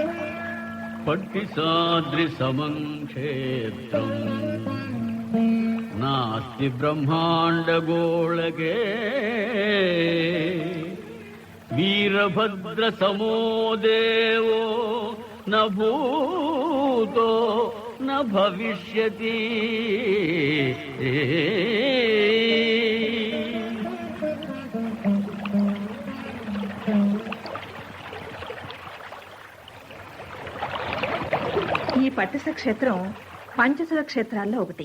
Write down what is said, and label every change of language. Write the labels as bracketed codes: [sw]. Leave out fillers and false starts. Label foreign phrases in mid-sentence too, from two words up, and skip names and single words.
[sa] పట్టిసాద్రి సమం క్షేత్రం नास्ति ब्रह्माण्डगोळके वीरभद्रसमो देवो न भूतो न भविष्यति। [te] ఈ పట్టిస క్షేత్రం పంచశల క్షేత్రాల్లో ఒకటి.